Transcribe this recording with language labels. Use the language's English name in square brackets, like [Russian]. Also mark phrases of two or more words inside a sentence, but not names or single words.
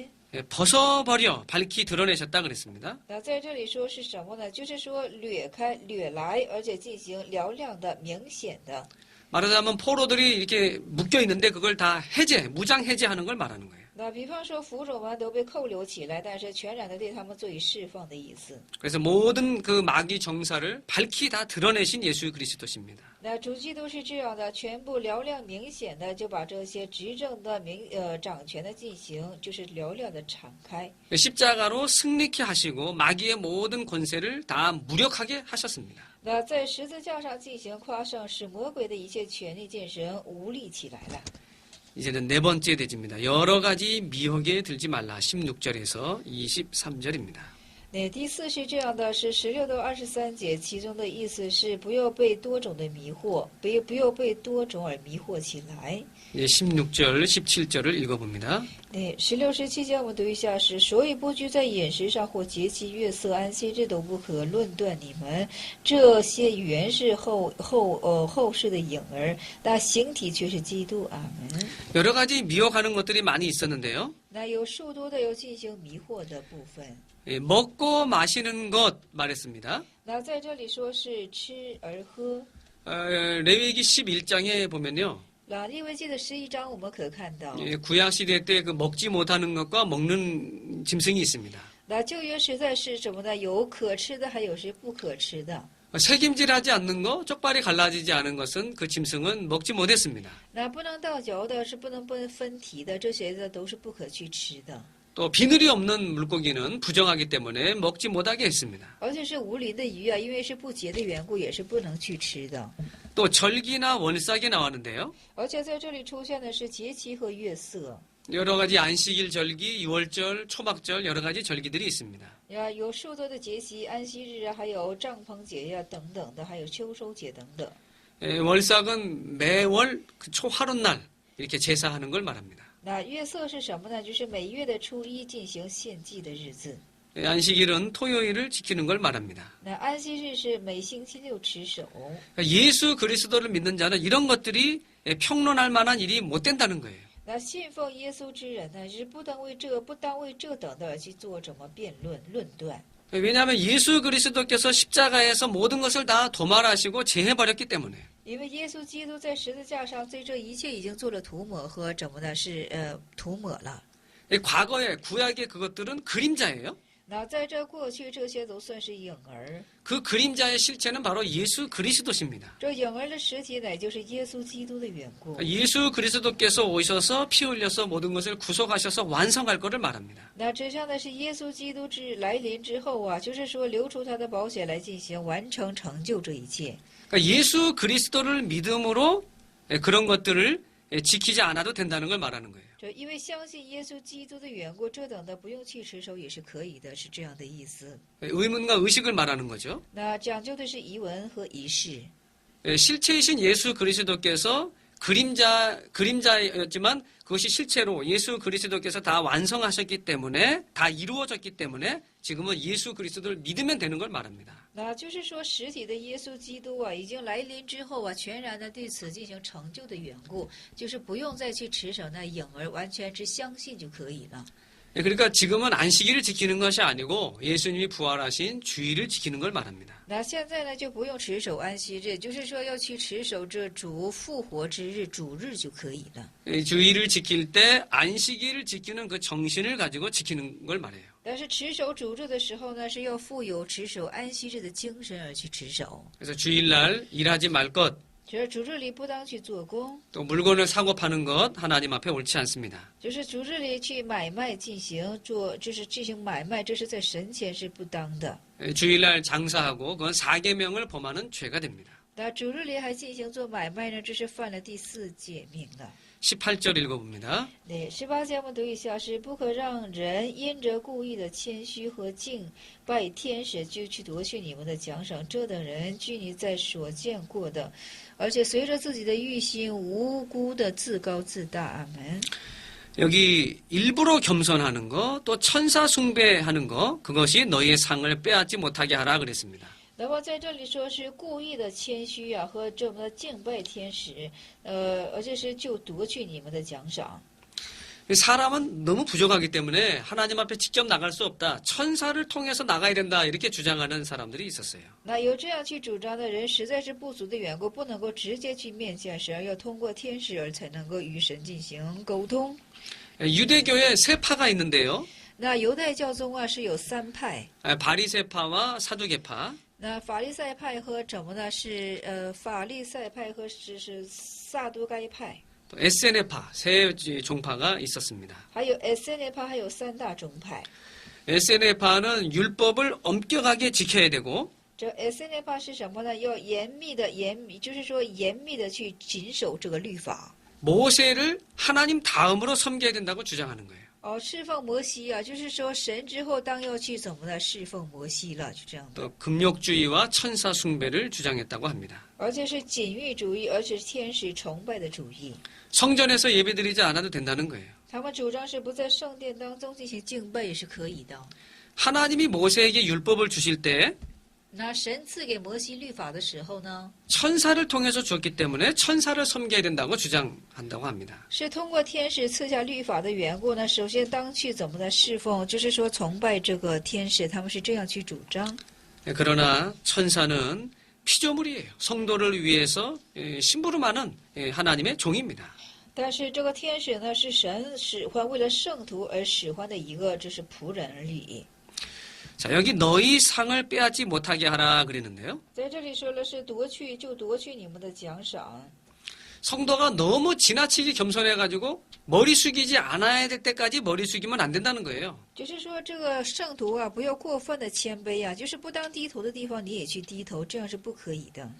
[Korean] 예, 벗어버려 밝히 드러내셨다 그랬습니다. [Chinese] 那在这里说是什么呢？就是说掠开、掠来，而且进行嘹亮的、明显的。 [Korean] 말하자면 포로들이 이렇게 묶여 있는데 그걸 다 무장 해제하는 걸 말하는 거예요. [Chinese] 那比方说俘虏们都被扣留起来，但是全然的对他们做以释放的意思。 [Korean] 그래서 모든 그 마귀 정사를 밝히 다 드러내신 예수 그리스도십니다. [Chinese] 那主基督是这样的，全部嘹亮明显的就把这些执政的掌权的进行，就是嘹亮的敞开。 [Korean] 십자가로 승리케 하시고 마귀의 모든 권세를 다 무력하게 하셨습니다. [Chinese] 那在十字架上进行夸胜，使魔鬼的一切权力见神无力起来了。 [Korean] 이제는 네 번째 대지입니다. 여러 가지 미혹에 들지 말라. 16절에서 23절입니다. [Chinese] 那第四是这样的，是16到23节，其中的意思是不要被多种的迷惑，不要被多种而迷惑起来。 [Korean] 16절, 17절을 읽어봅니다. [Chinese] 那16、17节我们读一下是，所以不拘在饮食上或节期、月色、安息日都不可论断你们，这些原是后世的影儿，那形体却是基督。阿门。 [Korean] 여러 가지 미혹하는 것들이 많이 있었는데요. [Chinese] 那有数多的要进行迷惑的部分。 [Korean] 먹고 마시는 것 말했습니다. [Chinese] 那在这里说是吃而喝。 [Korean] 레위기 11장에 보면요. [Chinese] 那利未记的11章我们可看到， [Korean] 구약 시대 때 그 먹지 못하는 것과 먹는 짐승이 있습니다. [Chinese] 那旧约实在是什么呢？有可吃的，还有是不可吃的。 [Korean] 새김질하지 않는 거, 쪽발이 갈라지지 않은 것은 그 짐승은 먹지 못했습니다. [Chinese] 那不能倒嚼的，是不能分蹄的，这些的都是不可去吃的。 [Korean] 또 비늘이 없는 물고기는 부정하기 때문에 먹지 못하게 했습니다. [Chinese] 而且是无鳞的鱼啊，因为是不洁的缘故，也是不能去吃的。 [Korean] 또 절기나 월삭이 나왔는데요. [Chinese] 而且在这里出现的是节期和月色， [Korean] 여러 가지 안식일 절기, 유월절, 초막절 여러 가지 절기들이 있습니다. [Chinese] 呀，有数多的节期、安息日啊，还有帐篷节呀等等的，还有秋收节等等。 [Korean] 월삭은 매월 그 초하룻날 이렇게 제사하는 걸 말합니다. [Chinese] 那月色是什么呢？就是每月的初一进行献祭的日子。 [Korean] 안식일은 토요일을 지키는 걸 말합니다. [Chinese] 那安息日是每星期六持守。 [Korean] 예수 그리스도를 믿는 자는 이런 것들이 평론할 만한 일이 못 된다는 거예요. [Chinese] 那信奉耶稣之人呢，是不当为这等的而去做什么辩论论断。 [Korean] 왜냐하면 예수 그리스도께서 십자가에서 모든 것을 다 도말하시고 제해버렸기 때문에. [Chinese] 因为耶稣基督在十字架上对这一切已经做了涂抹和怎么呢？是涂抹了。 [Korean] 과거에 구약의 그것들은 그림자예요. [Chinese] 那在这过去，这些都算是影儿。 [Korean] 그 그림자의 실체는 바로 예수 그리스도십니다. [Chinese] 这影儿的实体乃就是耶稣基督的缘故。 [Korean] 예수 그리스도께서 오셔서 피 흘려서 모든 것을 구속하셔서 완성할 것을 말합니다. [Chinese] 那指向的是耶稣基督来临之后啊，就是说流出他的宝血来进行完成成就这一切。 [Korean] 그러니까 예수 그리스도를 믿음으로 그런 것들을 지키지 않아도 된다는 걸 말하는 거예요. [Chinese] 这因为相信耶稣基督的缘故，这等的不用去持守也是可以的，是这样的意思。 [Korean] 의문과 의식을 말하는 거죠. [Chinese] 那讲究的是仪文和仪式。 [Korean] 실체이신 예수 그리스도께서 그림자였지만 그것이 실체로 예수 그리스도께서 다 완성하셨기 때문에 다 이루어졌기 때문에 지금은 예수 그리스도를 믿으면 되는 걸 말합니다. [Chinese] 那就是说，实体的耶稣基督啊，已经来临之后啊，全然的对此进行成就的缘故，就是不用再去持守那影儿，完全只相信就可以了。 [Korean] 그러니까 지금은 안식일을 지키는 것이 아니고 예수님이 부활하신 주일을 지키는 걸 말합니다. [Chinese] 那现在呢，就不用持守安息日，就是说要去持守这主复活之日、主日就可以了。 [Korean] 주일을 지킬 때 안식일을 지키는 그 정신을 가지고 지키는 걸 말해요. [Chinese] 但是持守主日的时候呢，是要富有持守安息日的精神而去持守。 [Korean] 그래서 주일날 일하지 말 것, [Chinese] 就是主日里不当去做工， [Korean] 또 물건을 사고 파는 것 하나님 앞에 옳지 않습니다. [Chinese] 就是主日里去买卖进行就是进行买卖，这是在神前是不当的。 [Korean] 주일날 장사하고 그건 사계명을 범하는 죄가 됩니다. [Chinese] 那主日里还进行做买卖呢，这是犯了第4诫命了。 [Korean] 18절 읽어봅니다. [Chinese] 对，18节我们读一下，是不可让人因着故意的谦虚和敬拜天使，就去夺去你们的奖赏。这等人拘泥在所见过的，而且随着自己的欲心，无辜的自高自大。阿门。 [Korean] 여기 일부러 겸손하는 거, 또 천사 숭배하는 거, 그것이 너희의 상을 빼앗지 못하게 하라 그랬습니다. [Chinese] 那么在这里说是故意的谦虚啊，和这么敬拜天使，而且是就夺去你们的奖赏。 [Korean] 사람은 너무 부족하기 때문에 하나님 앞에 직접 나갈 수 없다. 천사를 통해서 나가야 된다. 이렇게 주장하는 사람들이 있었어요. [Chinese] 那有这样去主张的人，实在是不足的缘故，不能够直接去面见神，而要通过天使而才能够与神进行沟通。 [Korean] 유대교에 세 파가 있는데요. [Chinese] 那犹太教宗啊是有3派， [Korean] 바리새파와 사두개파. [Chinese] 那法利赛派和怎么呢？是法利赛派和是撒都该派， [Korean] 또 에세네파 세 종파가 있었습니다. [Chinese] 还有 SN 派，还有3大宗派。 [Korean] 에세네파는 율법을 엄격하게 지켜야 되고 [Chinese] 这 S N 怕是什么呢？要严密的就是说严密的去谨守这个律法。 [Korean] 모세를 하나님 다음으로 섬겨야 된다고 주장하는 거예요. [Chinese] 侍奉摩西啊，就是说神之后当要去怎么呢？侍奉摩西了，就这样的。 [Korean] 또 금욕주의와 천사 숭배를 주장했다고 합니다. [Chinese] 而且是禁欲主义，而且是天使崇拜的主义。 [Korean] 성전에서 예배드리지 않아도 된다는 거예요. [Chinese] 他们主张是不在圣殿当中进行敬拜也是可以的。 [Korean] 하나님이 모세에게 율법을 주실 때 [Chinese] 那神赐给摩西律法的时候呢， [Korean] 천사를 통해서 주었기 때문에 천사를 섬겨야 된다고 주장한다고 합니다. [Chinese] 是通过天使赐下律法的缘故呢。首先当去怎么的侍奉，就是说崇拜这个天使，他们是这样去主张。 [Korean] 그러나 천사는 피조물이에요. 성도를 위해서 심부름하는 하나님의 종입니다. [Chinese] 但是这个天使呢，是神使唤为了圣徒而使唤的一个，这是仆人而已。 [Korean] 자, 여기 너희 상을 빼앗지 못하게 하라 그랬는데요. [Chinese] 在这里说了是夺去你们的奖赏。 [Korean] 성도가 너무 지나치게 겸손해가지고 머리 숙이지 않아야 될 때까지 머리 숙이면 안 된다는 거예요. [Chinese] 就是说这个圣徒啊，不要过分的谦卑啊，就是不当低头的地方你也去低头，这样是不可以的。